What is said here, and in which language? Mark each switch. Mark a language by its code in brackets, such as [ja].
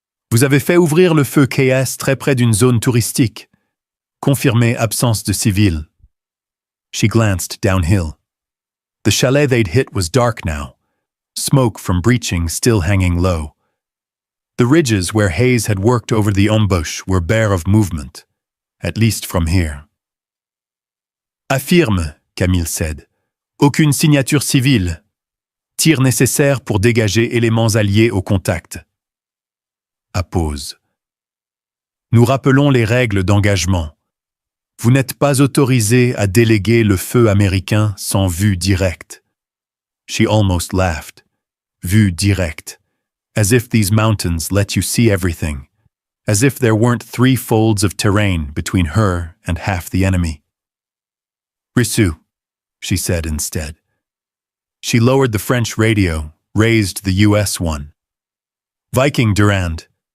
[fr] Vous avez fait ouvrir le feu KS très près d'une zone touristique. Confirmé absence de civils. [en] She glanced downhill. The chalet they'd hit was dark now, smoke from breaching still hanging low. The ridges where Hayes had worked over the embouche were bare of movement, at least from here. [fr] Affirme, Camille said. Aucune signature civile. Tir nécessaire pour dégager éléments alliés au contact. À pause. Nous rappelons les règles d'engagement. Vous n'êtes pas autorisé à déléguer le feu américain sans vue directe. [en] She almost laughed. [fr] Vue directe. [en] As if these mountains let you see everything. As if there weren't 3 folds of terrain between her and half the enemy. Reçu, she said instead. She lowered the French radio, raised the US one. Viking Durand.